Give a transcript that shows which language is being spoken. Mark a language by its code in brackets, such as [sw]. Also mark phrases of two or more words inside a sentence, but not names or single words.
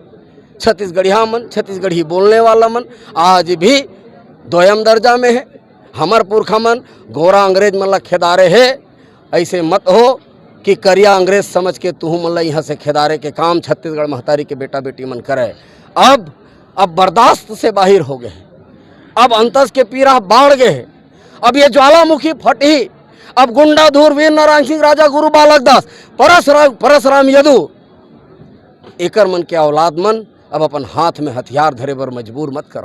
[hne] छत्तीसगढ़िया मन, छत्तीसगढ़ी बोलने वाला मन आज भी दोयम दर्जा में है। हमर पुरखा मन गोरा अंग्रेज मन ला खेदारे है। ऐसे मत हो कि करिया अंग्रेज समझ के तुहू मन ला यहाँ से खेदारे के काम छत्तीसगढ़ महतारी के बेटा बेटी मन करे। अब बर्दाश्त से बाहर हो गए, अब अंतस के पीरा बाढ़ गए। अब ये ज्वालामुखी फटी। अब गुंडा धूर वीर नारायण सिंह राजा गुरु बालक दास परसराम यदु एकर मन के औलाद मन अब अपन हाथ में हथियार धरे बर मजबूर मत करो।